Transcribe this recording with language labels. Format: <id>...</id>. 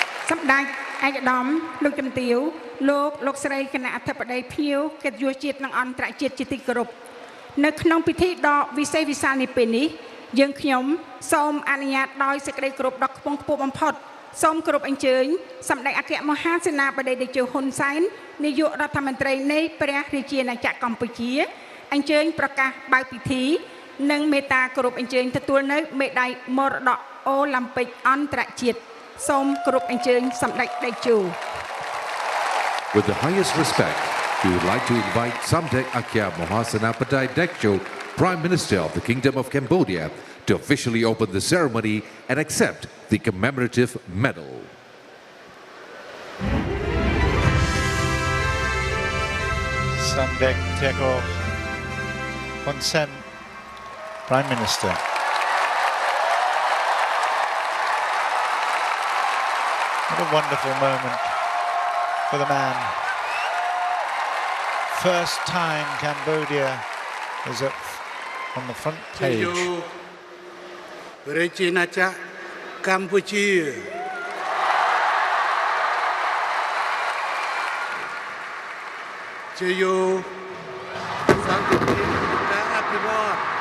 <km>សម្ដេចឯកឧត្តមលោកជំទាវលោកស្រីគណៈអធិបតីភ្ញៀវកិត្តិយសជាតិនិងអន្តរជាតិជាទីគោរពនៅក្នុងពិធីដ៏វិសេសវិសាលនេះពេលនេះយើងខ្ញុំសូមអនុញ្ញាតដោយសេចក្តីគោរពដ៏ខ្ពង់ខ្ពស់បំផុតសូមគោរពអញ្ជើញសម្ដេចអគ្គមហាសេនាបតីតេជោហ៊ុនសែននាយករដ្ឋមន្ត្រីនៃព្រះរាជាណាចក្រកម្ពុជា អញ្ជើញប្រកាសបើកពិធីនិងមេត្តាគោរពអញ្ជើញទទួលនៅមេដាយមរតកអូឡ িম্প ិកអន្តរជាតិសូមគោរពអញ្ជើញសម្ដេចតេជោ</km> <en>With the highest respect, we would like to invite Samdech Akya Mahasenapatai Dekcho, Prime Minister of the Kingdom of Cambodia, to officially open the ceremony and accept the commemorative medal. Samdech Teko Hun Sen, Prime Minister. What a wonderful moment for the man. First time Cambodia is on the front page.</en> <km>រាជាណាចក្រកម្ពុជាជាយោសន្តិភាពការអភិវឌ្ឍ</km>